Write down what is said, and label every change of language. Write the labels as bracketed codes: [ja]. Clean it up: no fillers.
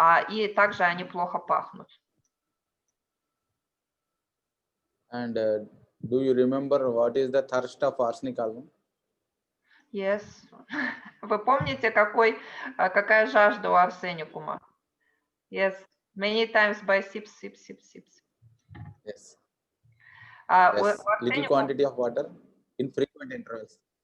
[ru] И также они плохо пахнут. [en] And do you remember what is the thirst of arsenic album? Yes. [ru] Вы помните, какая жажда у арсеникума? [en] Yes. Many times by sips. Yes. Yes, little quantity of water in frequent intervals.